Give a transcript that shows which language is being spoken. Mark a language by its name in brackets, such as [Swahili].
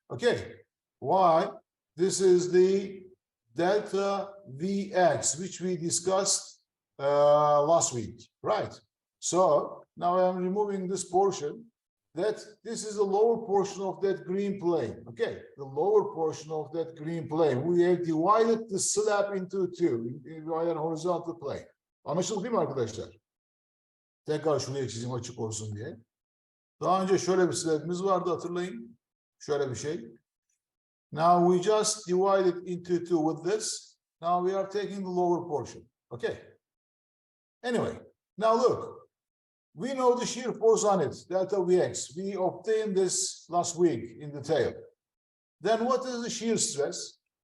[English] Okay, why? This is the delta Vx, which we discussed last week, right? So now I am removing this portion. That this is the lower portion of that green plane. Okay, the lower portion of that green plane. We have divided the slab into two, divided horizontal plane. [Turkish] Anlaşıldı değil mi arkadaşlar? Tekrar şuraya çizeyim açık olsun diye. Daha önce şöyle bir slabimiz vardı, hatırlayın. Şöyle bir şey. [English] Now we just divided into two with this. Now we are taking the lower portion. Okay. Anyway, now look. We know the shear force on it, delta Vx. We obtained this last week in detail. Then what is the shear stress?